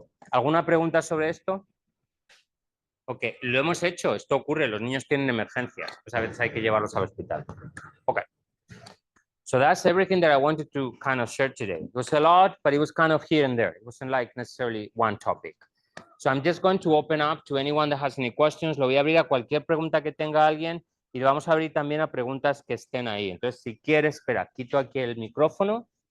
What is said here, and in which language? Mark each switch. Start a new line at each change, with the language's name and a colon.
Spanish: ¿Alguna pregunta sobre esto? Ok, lo hemos hecho, esto ocurre, los niños tienen emergencias, pues a veces hay que llevarlos al hospital. Ok.
English: So that's everything that I wanted to kind of share today. It was a lot, but it was kind of here and there. It wasn't like necessarily one topic. So I'm just going to open up to anyone that has any questions.
Spanish: Lo voy a abrir a cualquier pregunta que tenga alguien y lo vamos a abrir también a preguntas que estén ahí. Entonces, si quieres, espera, quito aquí el micrófono.